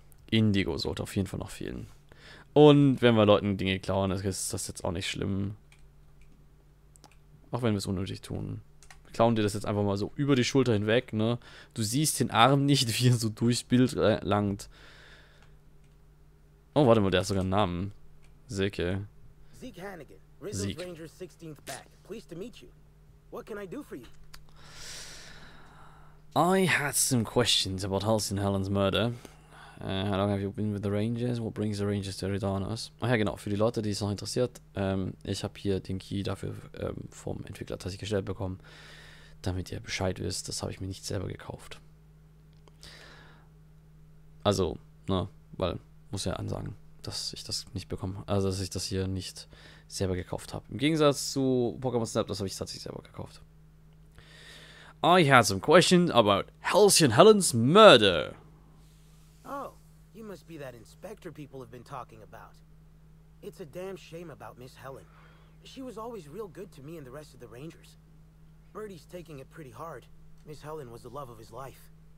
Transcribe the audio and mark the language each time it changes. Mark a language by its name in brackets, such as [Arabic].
[German] Indigo sollte auf jeden Fall noch fehlen. Und wenn wir Leuten Dinge klauen, ist das jetzt auch nicht schlimm. Auch wenn wir es unnötig tun. Wir klauen dir das jetzt einfach mal so über die Schulter hinweg, ne? Du siehst den Arm nicht, wie er so durchs Bild langt. Oh, warte mal, der hat sogar einen Namen. Silke. [English] Zeke Hannigan, Rizzo's Rangers 16th back. Pleased to meet you. What can I do for you? I had some questions about Halcyon Helen's murder. How long have you been with the Rangers? What brings the Rangers to Eridanos? [German] Ach ja, genau, für die Leute, die es noch interessiert, ich habe hier den Key dafür vom Entwickler tatsächlich gestellt bekommen, damit ihr Bescheid wisst. Das habe ich mir nicht selber gekauft. Also, ne, weil, muss ja ansagen, dass ich das nicht bekomme. Also, dass ich das hier nicht selber gekauft habe. Im Gegensatz zu Pokémon Snap, das habe ich tatsächlich selber gekauft. [English] I had some questions about Halcyon Helen's murder. Oh, you must be that inspector people have been talking about. It's a damn shame about Miss Helen. She was always real good to me and the rest of the Rangers. Birdie's taking it pretty hard. Miss Helen was the love of his life.